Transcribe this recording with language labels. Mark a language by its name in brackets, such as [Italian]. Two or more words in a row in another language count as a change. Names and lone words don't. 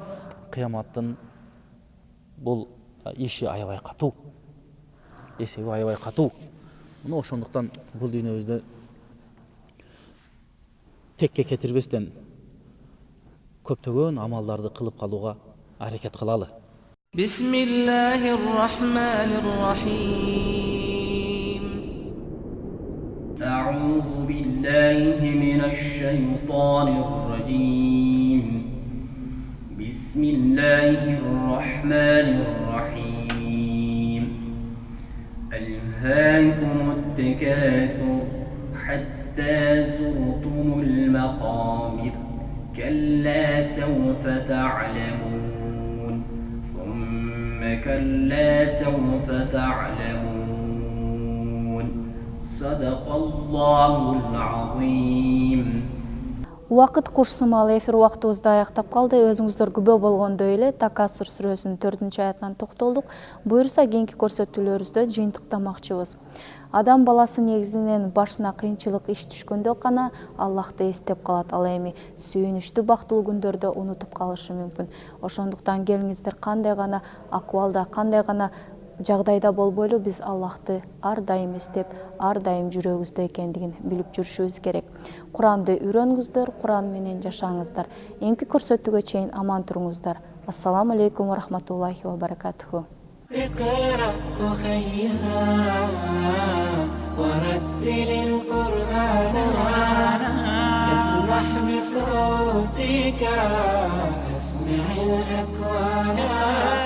[Kyrgyz] Кыяматтын бул иши аябай катуу. Эсеби аябай катуу. Мына ошондуктан бул дүйнөбүздө текке кетирбестен көптөгөн амалдарды кылып калууга аракет кылалы. [Arabic] بسم الله الرحمن الرحيم. أعوذ بالله من الشيطان الرجيم. بسم الله الرحمن الرحيم. ألهاكم التكاثر حتى زرتم المقابر كلا سوف تعلمون ثم كلا سوف تعلمون صدق الله العظيم. [Kyrgyz] Убакыт курсумал эфир убактыбызды аяктап калды. Өзүңүздөр күбө болгондой эле Такасур сүрөсүнүн 4-аятынан токтолдук. Буюрса кийинки көрсөтүүлөрүбүздө жыйынтыктамакчыбыз. Адам баласы негизинен башына кыйынчылык иш түшкөндө гана Аллахты эстеп калат. Ал эми сүйүнүчтүү бактылуу күндөрдө унутуп калышы мүмкүн. Ошондуктан келиңиздер, кандай гана акыбалда, кандай гана жагдайда болбойлу биз Аллахты ар дайым эстеп, ар дайым жүрөгүбүздө экендигин билип жүрүшүбүз керек. Куранды үйрөнгүздөр, Куран менен жашаңыздар. Эмки көрсөтүүгө чейин аман туруңуздар. [Arabic] السلام عليكم ورحمة الله وبركاته. اقرأ أخيها ورتل القرآن اسمح بصوتك اسمع الأكوان